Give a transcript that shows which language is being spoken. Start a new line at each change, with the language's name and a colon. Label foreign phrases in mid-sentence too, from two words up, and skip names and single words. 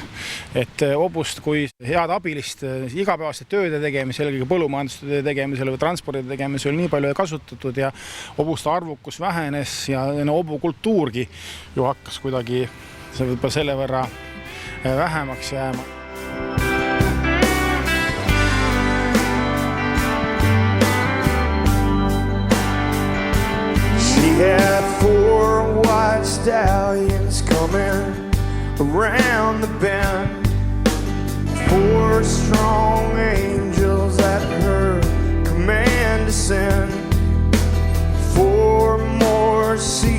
Estonian: Et hobust kui head abilist igapäevaste tööde tegemisel, põllumajandustööde tegemisel või transpordide tegemisel nii palju kasutatud ja hobuste arvukus vähenes ja hobukultuurgi ju hakkas kuidagi selle võrra vähemaks jääma.
English: She had 4 white stallions coming around the bend, 4 strong angels at her command to send, 4 more